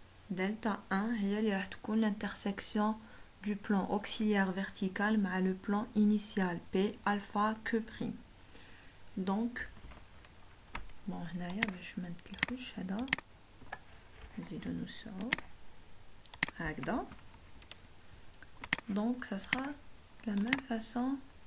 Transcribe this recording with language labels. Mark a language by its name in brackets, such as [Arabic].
[French] Delta 1 [Arabic] هي اللي راح تكون [French] l'intersection du plan auxiliaire vertical [Arabic] مع [French] le plan initial P alpha Q prime. Donc bon [Arabic] هنايا باش ما نتلفوش هذا نزيدو نوسعو هكذا. [French] Donc ça sera de la même façon.